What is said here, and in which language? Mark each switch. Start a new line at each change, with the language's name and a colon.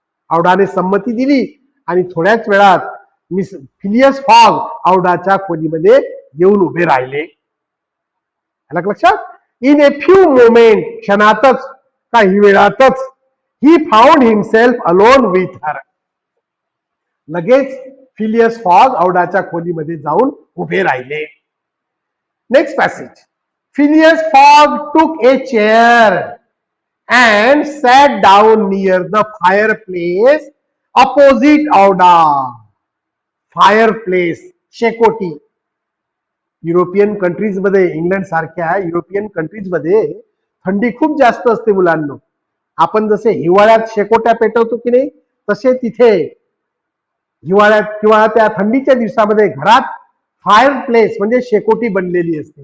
Marathi: औडाने संमती दिली आणि थोड्याच वेळात मिस फिलियस फॉग औडाच्या खोलीमध्ये येऊन उभे राहिले. लक्षात.
English: in a few moment,
Marathi: क्षणातच, काही वेळातच,
English: He found himself alone with her.
Marathi: लगेच फिलियस फॉग औडाच्या खोलीमध्ये जाऊन उभे राहिले.
English: Next passage. Phileas Fogg took a chair and sat down near the fireplace opposite Aouda.
Marathi: Fireplace, शेकोटी. युरोपियन कंट्रीज मध्ये, इंग्लंड सारख्या युरोपियन कंट्रीज मध्ये थंडी खूप जास्त असते मुलांना. आपण जसे हिवाळ्यात शेकोट्या पेटवतो की नाही, तसे तिथे हिवाळ्यात किंवा त्या थंडीच्या दिवसामध्ये घरात फायरप्लेस म्हणजे शेकोटी बनलेली असते.